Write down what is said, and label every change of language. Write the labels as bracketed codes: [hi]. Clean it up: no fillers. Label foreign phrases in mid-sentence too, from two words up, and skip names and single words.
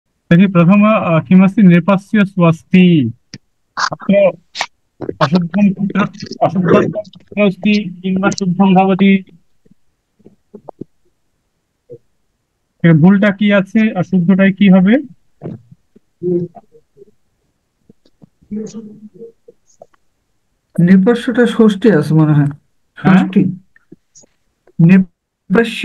[sa] तर्हि प्रथम किमस्ति नृपस्य स्वस्ति। अत्र अशुद्धं कुत्र अशुद्धं कुत्र अस्ति किंवा शुद्धं भवति? [bn] ভুলটা কি আছে অশুদ্ধটাই কি হবে? নির্পাস্যটা ষষ্ঠী আছে মনে হয়, হ্যাঁ ষষ্ঠী। নির্পাস্য